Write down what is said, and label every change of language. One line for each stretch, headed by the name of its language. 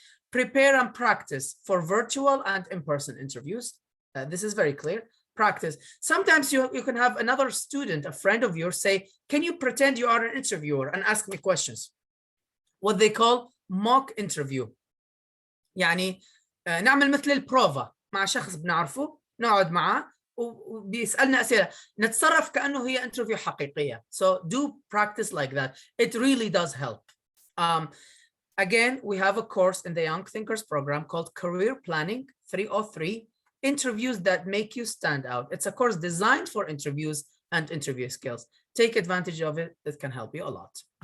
English: Prepare and practice for virtual and in-person interviews. This is very clear. practice. Sometimes you can have another student, a friend of yours, say, can you pretend you are an interviewer and ask me questions? What they call mock interview.
Arabic: يعني نعمل مثل البروفا مع شخص بنعرفه، نقعد معه وبيسألنا أسئلة، نتصرف كأنه هي انترفيو حقيقية.
English: So do practice like that. It really does help. Again, we have a course in the Young Thinkers Program called Career Planning 303, Interviews That Make You Stand Out. It's a course designed for interviews and interview skills. Take advantage of it. It can help you a lot.